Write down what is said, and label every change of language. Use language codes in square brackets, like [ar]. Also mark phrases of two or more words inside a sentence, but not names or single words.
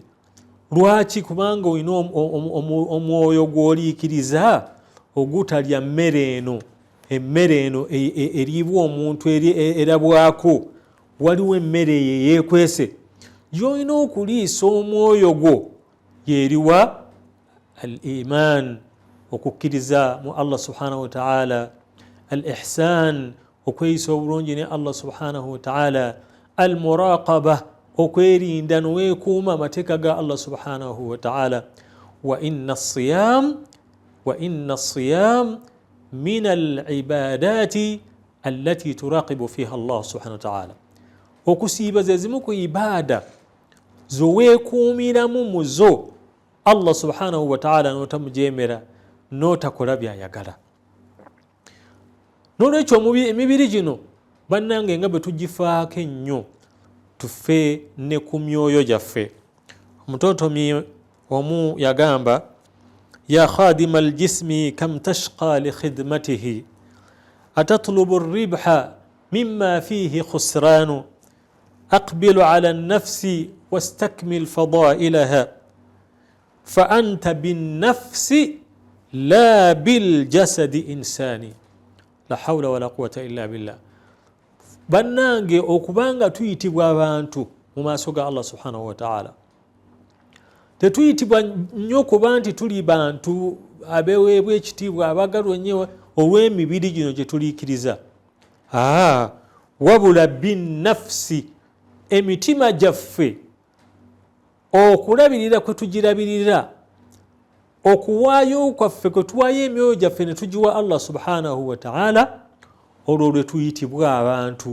[lg] Lwaki? Kubanga olina omwoyo gw'oliikiriza ogutalya mmere eno emmere eno eriibwa omuntu erabwako, waliwo emmere eyo yeekwese gy'olina okuliisa omwoyo gwo, yeeriwa [ar] الإيمان, [lg] okukkiriza mu [ar] الله سبحانه وتعالى, الإحسان, [lg] okweyisa obulungi ne [ar] الله سبحانه وتعالى, المراقبة, [lg] okwerinda noweekuuma amateeka ga [ar] الله سبحانه وتعالى. وإن الصيام من العبادات التي نراقب فيها الله سبحانه وتعالى. [lg] Okusiiba ze zimu ku ibaada zoweekuumiramu muzo [ar] الله سبحانه وتعالى [lg] n'otamujeemera n'otakola byayagala. N'olwekyo emibiri gino bannange nga bwe tugifaako ennyo, tuffe ne ku myoyo gyaffe. Omutotomi omu yagamba, [ar] يا خادم الجسم كم تشقى لخدمته أتطلب الربح مما فيه خسران أقبل على النفس واستكمل فضائلها فأنت بالنفس لا بالجسم إنسان لا حول ولا قوة إلا بالله. [lg] Bannange, okubanga tuyitibwa abantu mu maaso ga [ar] الله سبحانه وتعالى, [lg] tetuyitibwa nnyo kuba nti tuli bantu abeweebwa ekitiibwa abagalwa ennyo olw'emibiri gino gye tuliikiriza. Wabula binnafsi, emitima gyaffe, okulabirira kwe tugirabirira, okuwaayo kwaffe kwe tuwaayo emyoyo gyaffe ne tugiwa [ar] الله سبحانه وتعالى, [lg] olwo lwe tuyitibwa abantu.